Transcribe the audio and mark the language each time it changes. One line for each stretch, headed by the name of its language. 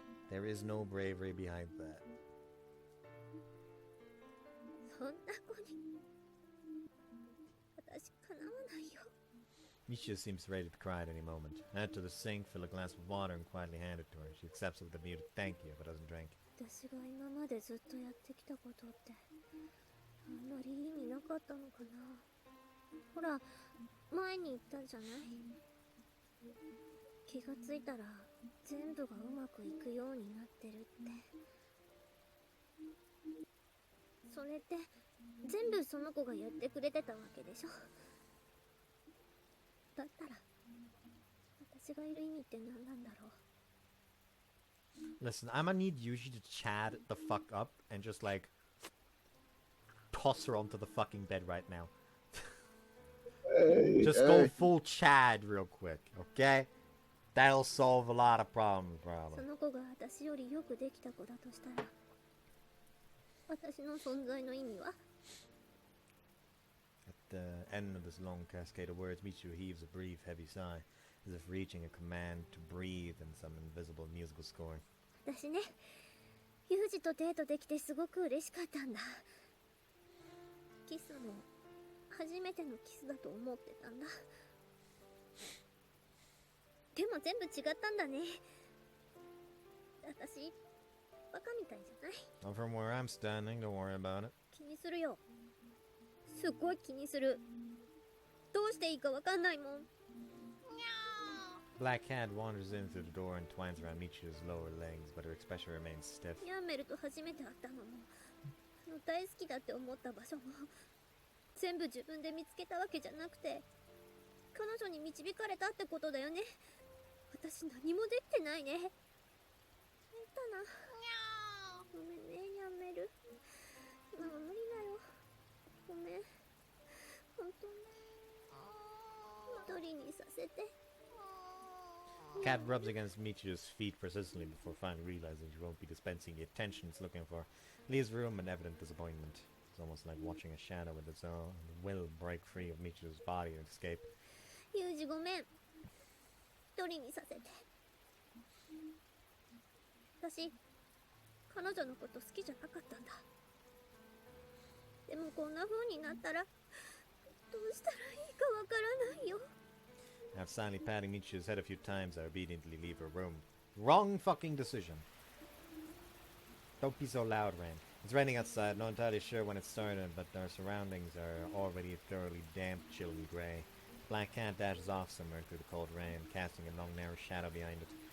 English: There is no bravery behind that.
Japanese: そんな子に私かなわないよ。
English: Misha seems ready to cry at any moment. Head to the sink, fill a glass of water, and quietly hand it to her. She accepts it with a muted thank you, but doesn't drink.
Japanese: 私が今までずっとやってきたことってあんまり意味なかったのかな。ほら前に言ったじゃない。気がついたら全部がうまくいくようになってるって。それって全部その子がやってくれてたわけでしょ。だったら私がいる意味って何なんだろう。
English: Listen, I'm gonna need Yuji to Chad the fuck up and just like toss her onto the fucking bed right now. Hey, Just go full Chad real quick, okay? That'll solve a lot of problems,
Japanese: そ
English: probably.
Japanese: の子が私よりよくできた子だとしたら私の存在の意味は？
English: At the end of this long cascade of words, Michiru heaves a brief, heavy sigh, as if reaching a command to breathe in some invisible musical score.
Japanese: 私ね、ユージとデートできてすごく嬉しかったんだ。キスも初めてのキスだと思ってたんだ。でも全部違ったんだね。私バカみたいじゃない？
English: Not from where I'm standing, don't worry about it.
Japanese: 気にするよ。すっごい気にする。どうしていいかわかんないもん。
English: Black Cat wanders in through the door and twines around Michiru's lower legs, but her expression remains stiff.
Japanese: ヤンメルと初めて会ったのも、大好きだって思った場所も、全部自分で見つけたわけじゃなくて、彼女に導かれたってことだよね。私何もできてないね。変だな。ごめんね、ヤンメル。今は無理だよ。ごめん。本当に。一人にさせて。
English: Cat rubs against Michiru's feet persistently before finally realizing she won't be dispensing the attention it's looking for. Leaves the room in evident disappointment. It's almost like watching a shadow with its own will break free of Michiru's body and escape.
Japanese: ユージごめん。一人にさせて。私、彼女のこと好きじゃなかったんだ。でもこんな風になったら、どうしたらいいかわからないよ。
English: After silently patting Michiru's head a few times, I obediently leave her room. Wrong fucking decision. Don't be so loud, Rain. It's raining outside, not entirely sure when it started, but our surroundings are already thoroughly damp, chill and grey. Black Cat dashes off somewhere through the cold rain, casting a long narrow shadow behind it.